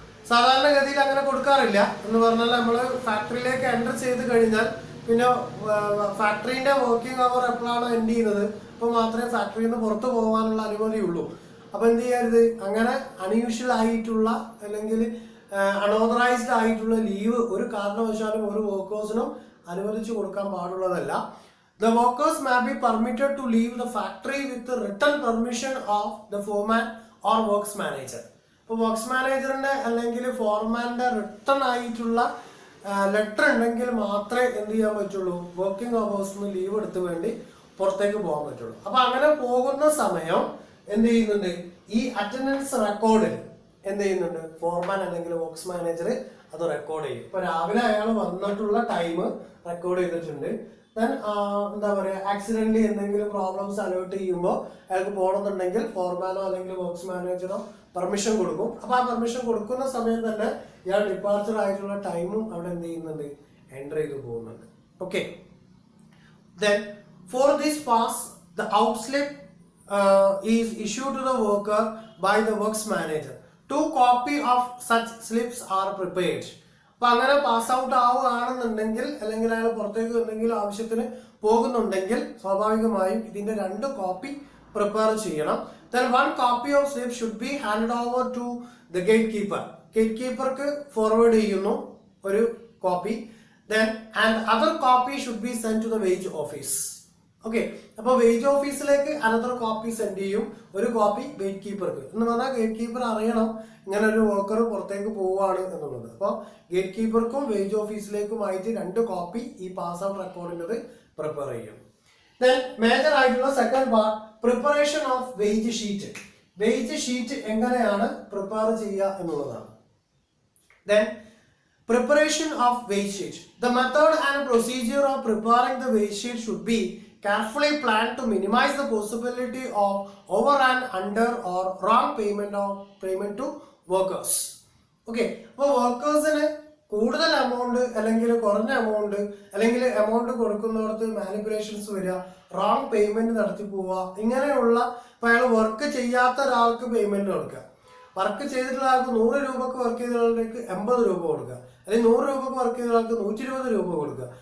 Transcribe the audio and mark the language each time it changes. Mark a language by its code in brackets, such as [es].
[ml] സാധാരണഗതിയിൽ അങ്ങനെ കൊടുക്കാറില്ല. എന്ന് പറഞ്ഞാൽ നമ്മൾ ഫാക്ടറിയിലേക്ക് എൻ്റർ ചെയ്ത് കഴിഞ്ഞാൽ പിന്നെ ഫാക്ടറിന്റെ വർക്കിംഗ് അവർ എപ്പോഴാണോ എൻഡ് ചെയ്യുന്നത് അപ്പോൾ മാത്രമേ ഫാക്ടറിയിൽ നിന്ന് പുറത്തു പോകാനുള്ള അനുമതിയുള്ളൂ. അപ്പൊ എന്ത് ചെയ്യരുത്, അങ്ങനെ അൺയൂഷ്വൽ ആയിട്ടുള്ള അല്ലെങ്കിൽ അൺഓതറൈസ്ഡ് ആയിട്ടുള്ള ലീവ് ഒരു കാരണവശാലും ഒരു വർക്കേഴ്സിനും അനുവദിച്ചു കൊടുക്കാൻ പാടുള്ളതല്ല. [en] The workers may be permitted to leave the factory with the written permission of the foreman or works manager. [ml] ഇപ്പോൾ വർക്ക്സ് മാനേജറിന്റെ അല്ലെങ്കിൽ ഫോർമാന്റെ റിട്ടേൺ ആയിട്ടുള്ള ലെറ്റർ ഉണ്ടെങ്കിൽ മാത്രമേ എന്ത് ചെയ്യാൻ പറ്റുള്ളൂ, വർക്കിംഗ് അവേഴ്സിന് ലീവ് എടുത്ത് വേണ്ടി പുറത്തേക്ക് പോകാൻ പറ്റുള്ളൂ. അപ്പൊ അങ്ങനെ പോകുന്ന സമയം എന്ത് ചെയ്യുന്നുണ്ട്, ഈ അറ്റൻഡൻസ് റെക്കോർഡിൽ എന്ത് ചെയ്യുന്നുണ്ട്, ഫോർമാൻ അല്ലെങ്കിൽ വർക്ക്സ് മാനേജർ അത് റെക്കോർഡ് ചെയ്യും. ഇപ്പൊ രാവിലെ അയാൾ വന്നിട്ടുള്ള ടൈം റെക്കോർഡ് ചെയ്തിട്ടുണ്ട്. ദെൻ എന്താ പറയുക, ആക്സിഡന്റലി എന്തെങ്കിലും പ്രോബ്ലംസ് അലേർട്ട് ചെയ്യുമ്പോൾ അയാൾക്ക് പോകണമെന്നുണ്ടെങ്കിൽ ഫോർമാനോ അല്ലെങ്കിൽ വർക്ക്സ് മാനേജറോ പെർമിഷൻ കൊടുക്കും. അപ്പൊ ആ പെർമിഷൻ കൊടുക്കുന്ന സമയത്ത് തന്നെ ഇയാൾ ഡിപ്പാർച്ചർ ആയിട്ടുള്ള ടൈമും അവിടെ എന്ത് ചെയ്യുന്നുണ്ട്, എൻ്റർ ചെയ്ത് പോകുന്നുണ്ട്. Okay. [en] Then for this pass the outslip is issued to the worker by the works manager. 2 copies of such slips are prepared. [ml] അപ്പൊ അങ്ങനെ പാസ് ഔട്ട് ആവുകയാണെന്നുണ്ടെങ്കിൽ അല്ലെങ്കിൽ അയാൾ പുറത്തേക്ക് എന്തെങ്കിലും ആവശ്യത്തിന് പോകുന്നുണ്ടെങ്കിൽ സ്വാഭാവികമായും ഇതിന്റെ 2 കോപ്പി പ്രിപ്പയർ ചെയ്യണം. [en] Then 1 copy of slip should be handed over to the gatekeeper. [ml] ഗേറ്റ്കീപ്പർക്ക് forward ചെയ്യുന്നു ഒരു copy. [en] Then and other copy should be sent to the wage office. Okay. [ml] അപ്പൊ വേജ് ഓഫീസിലേക്ക് അനദർ കോപ്പി സെൻഡ് ചെയ്യും, ഒരു copy gate കീപ്പർക്ക്. എന്ന് പറഞ്ഞാൽ gate keeper അറിയണം ഇങ്ങനെ ഒരു വർക്കർ പുറത്തേക്ക് പോവുകയാണ് എന്നുള്ളത്. അപ്പോൾ ഗേറ്റ് കീപ്പർക്കും വേജ് ഓഫീസിലേക്കുമായിട്ട് 2 കോപ്പി ഈ പാസ് ഔട്ട് റെക്കോർഡിൻ്റെത് പ്രിപ്പയർ ചെയ്യും. ദെൻ മേജർ ആയിട്ടുള്ള second part [en] Preparation of wage sheet. [ml] Wage sheet എങ്ങനെയാണ് പ്രിപ്പയർ ചെയ്യുക എന്നുള്ളതാണ്. [en] Then preparation of wage sheet. The method and procedure of preparing the wage sheet should be carefully planned to minimize the possibility of over and under or wrong payment to workers. Okay. [ml] അപ്പോൾ വർക്കേഴ്സിന് കൂടുതൽ amount അല്ലെങ്കിൽ കുറഞ്ഞ amount അല്ലെങ്കിൽ amount കൊടുക്കുന്നിടത്ത് manipulations വരിക, wrong payment നടത്തി പോവുക, ഇങ്ങനെയുള്ള ഇപ്പോൾ അയാൾ വർക്ക് ചെയ്യാത്ത ഒരാൾക്ക് പേയ്മെന്റ് കൊടുക്കുക, വർക്ക് ചെയ്തിട്ടുള്ള ആൾക്ക് 100 രൂപക്ക് വർക്ക് ചെയ്ത ആൾക്ക് 80 രൂപ കൊടുക്കുക, അല്ലെങ്കിൽ 100 രൂപക്ക് വർക്ക് ചെയ്ത ആൾക്ക് 120 രൂപ കൊടുക്കുക.